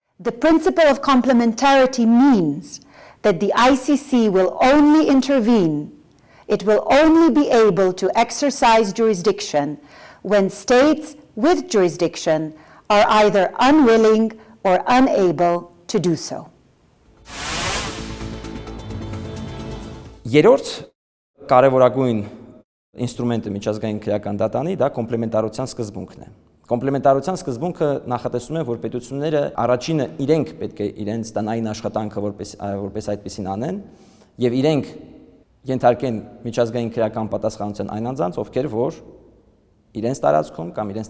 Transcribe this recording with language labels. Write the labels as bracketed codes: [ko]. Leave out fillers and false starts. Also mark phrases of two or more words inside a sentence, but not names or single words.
[en] The principle of complementarity means that the ICC will only intervene, it will only be able to exercise jurisdiction when states with jurisdiction are either unwilling or unable to do so. [hy] Երրորդ կարևորագույն ինստրումենտը միջազգային քրեական դատանի դա կոմպլեմենտարության սկզբունքն է։ Կոմպլեմենտարության սկզբունքը նախատեսում է, որ պետությունները առաջինը իրենք պետք է իրենց տնային աշխատանքը որպես այդպեսին անեն եւ իրենք ենթարկեն միջազգային քրեական պատասխանատվության այն անձանց, ովքեր որ իրենց տարածքում կամ իրենց